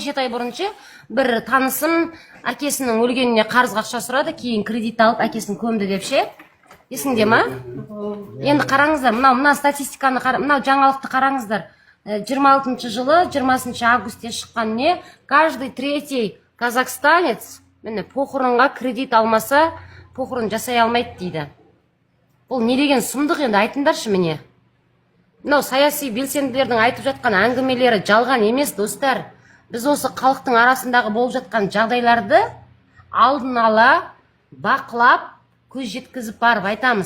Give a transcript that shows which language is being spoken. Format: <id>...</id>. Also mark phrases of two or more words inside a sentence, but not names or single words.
<kk>6 ай бұрыншы бір танысым әкесінің өлгеніне қарызға ақша сұрады, кейін кредит алып әкесін көмді деп ше. Есіңде ма? Енді қараңыздар, мына статистиканы мынау жаңалықты қараңыздар. 26 жылы 20 августте шыққан не?</kk> <ru>Каждый третий казахстанец</ru> <kk>міне похоронға кредит алмаса, похорон жасай алмайды дейді. Бұл не деген сұмдық енді айтыңдаршы міне. Мынау саяси белсенділердің айтып жатқан әңгімелері жалған емес, достар. Біз осы халықтың арасындағы болып жатқан жағдайларды алдын ала бақылап, көз жеткізіп барып айтамыз.</kk>